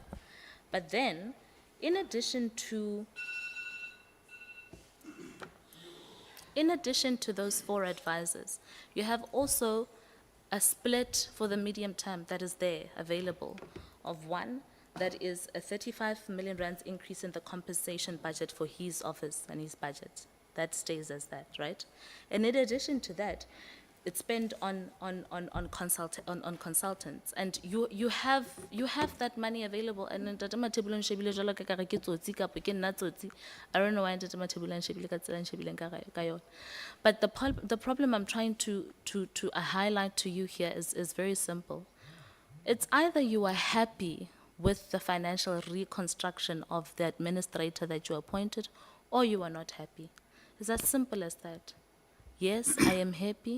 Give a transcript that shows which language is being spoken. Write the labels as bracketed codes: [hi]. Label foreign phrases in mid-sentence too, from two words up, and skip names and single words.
[en] But then, in addition to those 4 advisors, you have also a split for the medium term that is there, available, of one that is a 35 million rands increase in the compensation budget for his office and his budget. That stays as that, right? And in addition to that, it's spent on consultants, and you have that money available. [st] And Ntate Mathebula o nshebile jwalo ka ekare ke tsotsi kapa ke nna tsotsi. [en] I don't know why [st] Ntate Mathebula o nshebile ka tsela a nshebileng ka yona. [en] But the problem I'm trying to highlight to you here is very simple. It's either you are happy with the financial reconstruction of the administrator that you appointed, or you are not happy. It's as simple as that. Yes, I am happy.